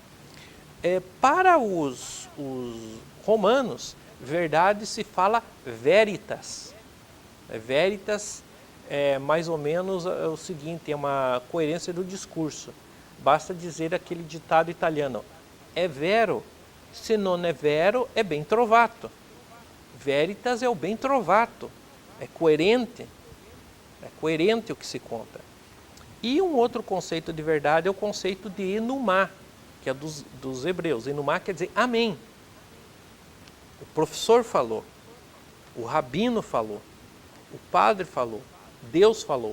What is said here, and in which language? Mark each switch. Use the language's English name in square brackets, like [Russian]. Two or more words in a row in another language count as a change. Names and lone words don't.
[Portuguese] Para os romanos, verdade se fala veritas. Veritas é mais ou menos o seguinte, é uma coerência do discurso. Basta dizer aquele ditado italiano, [Italian] é vero, se non è vero, è ben trovato. [Portuguese] Veritas é o bem trovato, é coerente o que se conta. E um outro conceito de verdade é o conceito de enumá, que é dos hebreus. Enumá quer dizer amém. O professor falou, o rabino falou, o padre falou, Deus falou.